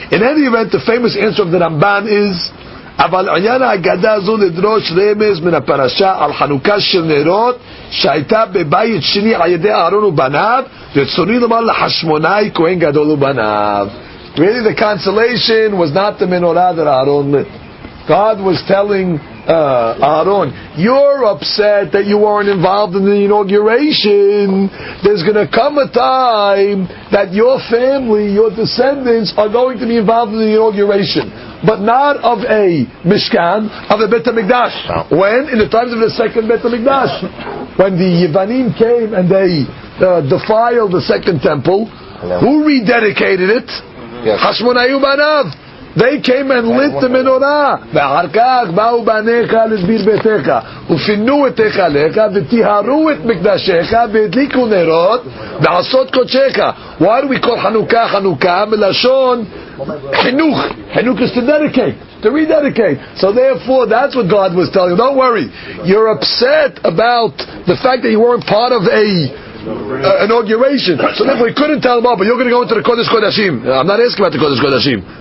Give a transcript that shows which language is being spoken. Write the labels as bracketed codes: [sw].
[en] In any event, the famous answer of the Ramban is, [he] אבל עניין ההגדה הזו לדרוש רמז מן הפרשה על חנוכה של נרות שהייתה בבית שני על ידי אהרון ובניו ורצוני לומר לחשמונאי כהן גדול ובניו. [en] Really the consolation was not the menorah that Aaron lit. God was telling Aaron, you're upset that you weren't involved in the inauguration. There's going to come a time that your family, your descendants are going to be involved in the inauguration, but not of a Mishkan, of a Bet HaMikdash. When? In the times of the second Bet HaMikdash. When the Yevanim came and they defiled the second temple, who rededicated it? Hashmonayu Banav. They came and lit the menorah. [he] ואחר כך באו בניך לסביר ביתך ופינו את היכלך וטיהרו את מקדשך והדליקו נרות ועשות קודשך. [en] Why do we call Hanukkah Hanukkah? [he] מלשון חינוך. [en] חינוך is to dedicate, to rededicate. So therefore, that's what God was telling you. Don't worry. You're upset about the fact that you weren't part of inauguration. So therefore, he couldn't tell him, oh, but you're going to go into the Kodesh Kodashim. I'm not asking about the Kodesh Kodashim.